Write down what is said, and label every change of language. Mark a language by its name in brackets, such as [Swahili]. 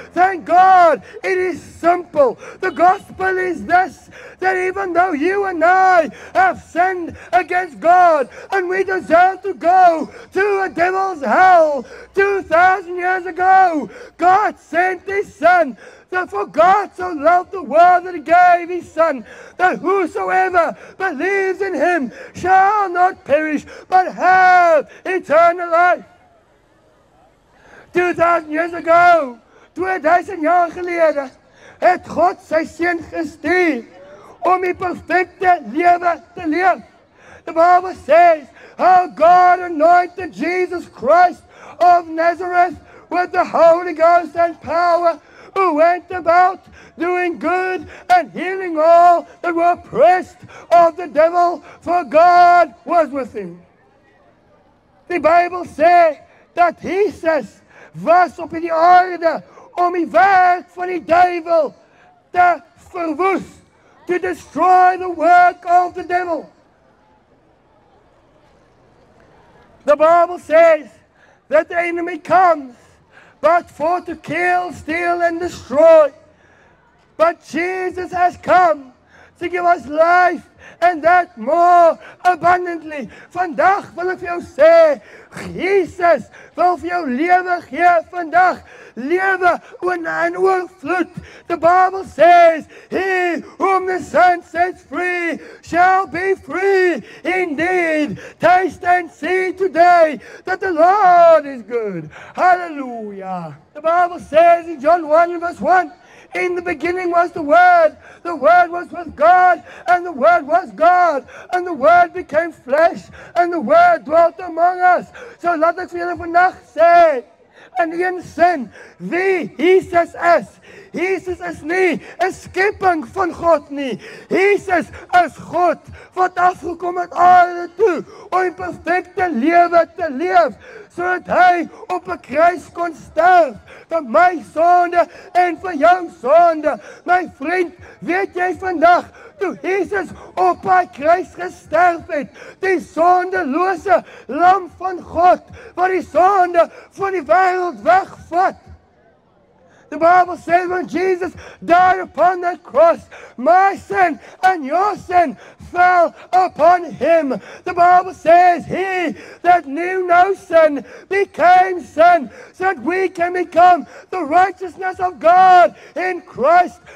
[English] Thank God it is simple. The gospel is this, that even though you and I have sinned against God and we deserve to go to a devil's hell 2,000 years ago, God sent His Son. That for God so loved the world that He gave His Son, that whosoever believes in Him shall not perish, but have eternal life. 2,000 years ago, [Afrikaans] 2000 jaar gelede, het God sy seun gestuur om die perfekte lewe te leef. [English] The Bible says how God anointed Jesus Christ of Nazareth with the Holy Ghost and power, who went about doing good and healing all that were oppressed of the devil, for God was with him. [Afrikaans] Die Bijbel sê dat Jesus was op die aarde om die werk van die duivel te verwoes, [English] to destroy the work of the devil. The Bible says that the enemy comes but for to kill, steal, and destroy. But Jesus has come to give us life, and that more abundantly. [Afrikaans] Vandag wil ek vir jou sê, Jesus wil vir jou lewe gee vandag. Lewe in oorvloed. [English] The Bible says, he whom the Son sets free shall be free indeed. Taste and see today that the Lord is good. Hallelujah. The Bible says in John 1 verse 1, in the beginning was the Word was with God, and the Word was God, and the Word became flesh, and the Word dwelt among us. [Afrikaans] So laat ek vir julle vandag sê, in een sin, wie Jesus is. Jesus is nie 'n skepping van God nie. Jesus is God wat afgekom het aarde toe om 'n perfekte lewe te leef, sodat hy op 'n kruis kon sterf vir my sonde en vir jou sonde. My vriend, weet jy vandag, toe Jesus op hy kruis gesterf het, die sondelose lam van God, wat die sonde van die wêreld wegvat. [English] The Bible says when Jesus died upon that cross, my sin and your sin fell upon him. The Bible says he that knew no sin became sin, so that we can become the righteousness of God in Christ.